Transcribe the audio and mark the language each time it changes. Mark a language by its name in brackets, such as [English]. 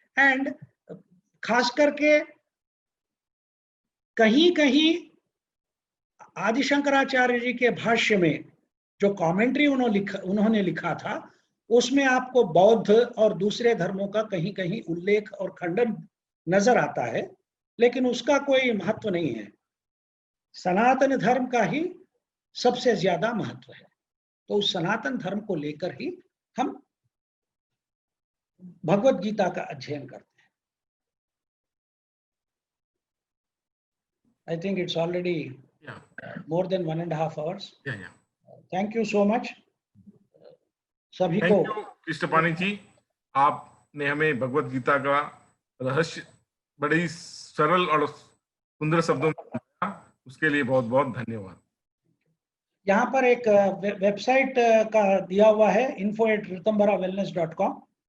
[Hindi] And खास करके कहीं कहीं आदि शंकराचार्य जी के भाष्य में जो कमेंट्री उन्होंने लिखा था उसमें आपको बौद्ध और दूसरे धर्मों का कहीं कहीं उल्लेख और खंडन नजर आता है, लेकिन उसका कोई महत्व नहीं है। सनातन धर्म का ही सबसे ज्यादा महत्व है। तो उस सनातन धर्म को लेकर ही हम भगवत गीता का अध्ययन करते हैं। [English] I think it's already more than 1.5 hours. Thank you so much. [Hindi] सभी को [English] thank you [Hindi] कृष्णपानी जी, आपने हमें भगवत गीता का रहस्य बड़े ही सरल और सुंदर शब्दों में बताया, उसके लिए बहुत बहुत धन्यवाद। यहाँ पर एक वेबसाइट का दिया हुआ है info@ritambara-wellness.com।